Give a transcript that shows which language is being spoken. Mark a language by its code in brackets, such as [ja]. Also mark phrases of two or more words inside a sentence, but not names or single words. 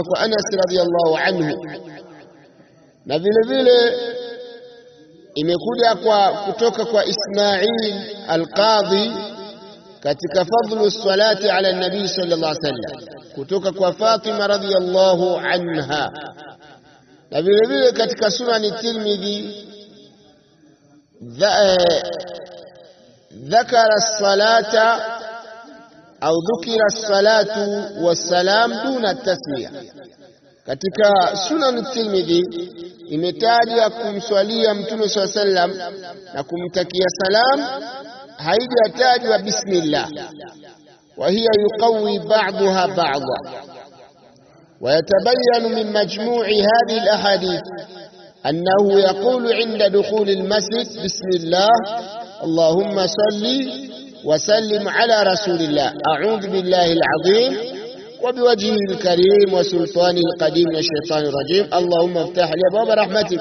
[sw] kwa Anas [ar] رضي الله عنه, [sw] na vile vile imekuja kutoka kwa Ismail al-Qadhi katika [ar] فضل الصلاة على النبي صلى الله عليه وسلم, [sw] kutoka kwa Fatima [ar] رضي الله عنها, [sw] na vile vile katika Sunan Tirmidhi [ar] ذكر الصلاة أو ذكر الصلاة والسلام دون التسمية. [sw] Katika Sunan Tirmidhi imetaja kumswalia Mtume [ar] صلى الله عليه وسلم [sw] na kumtakia salam, haijatajwa bismillah. [ar] وهي يقوي بعضها بعضا, ويتبين من مجموع هذه الأحاديث أنه يقول عند دخول المسجد بسم الله اللهم صل وسلم على رسول الله أعوذ بالله العظيم وبوجهه الكريم وسلطانه القديم من الشيطان الرجيم اللهم افتح لي أبواب رحمتك.